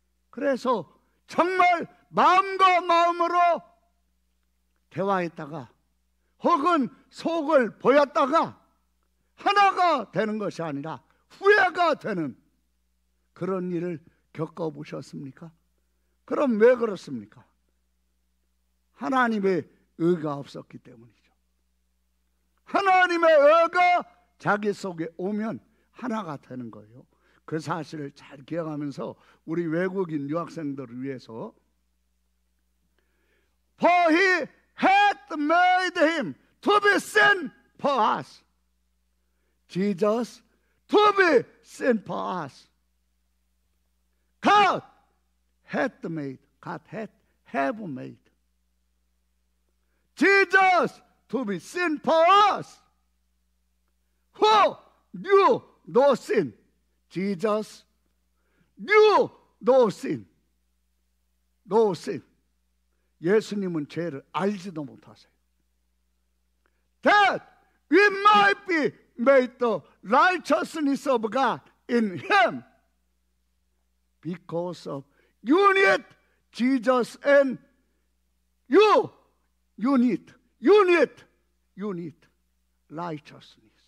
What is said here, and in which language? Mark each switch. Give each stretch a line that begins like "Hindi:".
Korean: 그래서 정말 마음과 마음으로 대화했다가 혹은 속을 보였다가 하나가 되는 것이 아니라 후회가 되는 그런 일을 겪어보셨습니까? 그럼 왜 그렇습니까? 하나님의 의가 없었기 때문이죠. 하나님의 의가 자기 속에 오면 하나가 되는 거예요. 그 사실을 잘 기억하면서 우리 외국인 유학생들을 위해서
English: For he had made him to be sin for us. Jesus to be sin for us. God had made. God had have made. Jesus to be sin for us. Who knew no sin? Jesus knew no sin. No sin.
Korean: 예수님은 죄를 알지도 못하세요.
English: That we might be made the righteousness of God in Him. Because of you need Jesus and you need righteousness.